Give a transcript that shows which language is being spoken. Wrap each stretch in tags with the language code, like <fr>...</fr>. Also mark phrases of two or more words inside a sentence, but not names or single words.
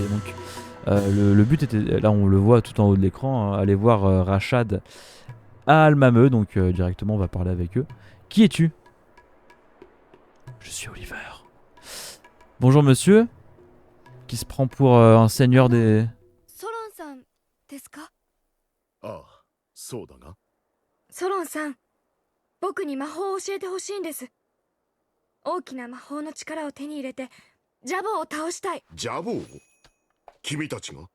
<fr>Donc, le but était, là on le voit tout en haut de l'écran, aller voir Rachad à Almameux, donc directement on va parler avec eux. Qui es-tu ? Je suis Oliver. Bonjour monsieur, qui se prend pour un seigneur des...</fr> <ja>ソロンさんですか？ああ、そうだが。ソロンさん、僕に魔法を教えてほしいんです。大きな魔法の力を手に入れてジャボーを倒したい。ジャボー？君たちが？</ja>